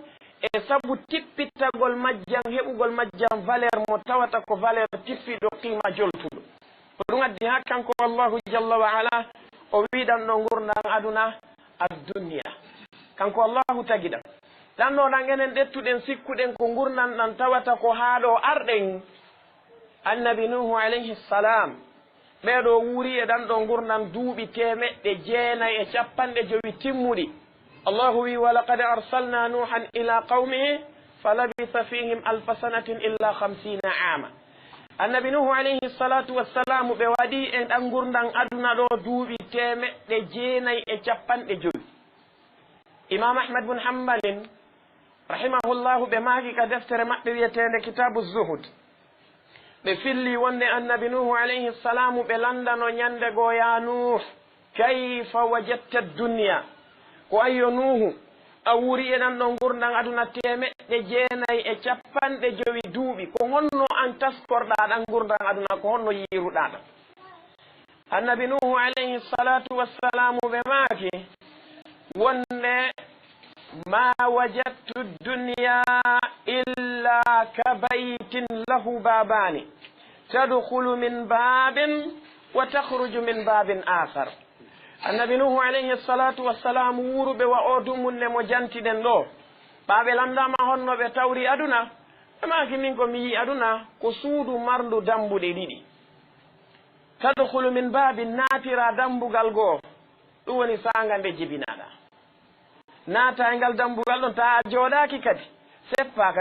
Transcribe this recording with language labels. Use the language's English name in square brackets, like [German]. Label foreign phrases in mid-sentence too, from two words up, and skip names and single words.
[Fula] e sabu tippittagol majjan heɓugol majjan valeur mo tawata ko valeur tippiɗo qima joltuɗo ko ɗum addi ha kanko [Arabic] الله جل وعلا [Fula] o wiɗan ɗo gurdan aduna adduniya kanko allahu tagiɗam ɗan ɗo ɗan enen ɗettuɗen sikkuɗen ko gurdan ɗan tawata ko haɗo arɗen annabi nuhu [Arabic] عليه السلام [Fula] ɓeɗo wuuri e ɗan ɗo gurdan duuɓi temeɗɗe 950 timmuɗi allahu wi [Arabic] ولقد أرسلنا نوحا إلى قومه فلبث فيهم ألف سنة إلا 50 [Fula] ama annabi nuhu [Arabic] عليه الصلاة والسلام [Fula] ɓe waɗi e ɗan gurdan aduna ɗo duuɓi temeɗɗe 950 imam ahmad bun hambalin rahimahullahu ɓe maaki ka deftere maɓɓe wiyetende kitabu zuhud ɓe filli wonde annabi nuhu [Arabic] عليه السلام [Fula] ɓe landano ñande goo [Arabic] يا نوح كيف وجدت الدنيا [Fula] ko ayyo nuhu a wuuri e ɗan ɗo gurdan aduna temeɗɗe 950 duuɓi ko honno an taskorɗa ɗan gurdan aduna ko honno yiruɗaɗa annabi nuhu [Arabic] عليه الصلاة والسلام [Fula] ɓe maaki wonde [Arabic] ما وجدت الدنيا إلا كبيت له بابان تدخل من باب وتخرج من باب آخر [Fula] annabi nuhu [Arabic] عليه الصلاة والسلام [Fula] wuruɓe wa o dumunne mo jantiɗen ɗo ɓaɓe landama honno ɓe tawri aduna ɓe maki min ko mi yi aduna ko suudu marndu dambuɗe ɗiɗi [Arabic] تدخل من باب [Fula] natira dambugal goo ɗum woni sanga nde jibinaɗa naata e ngal dambugal ɗon ta jooɗaki kadi seppaka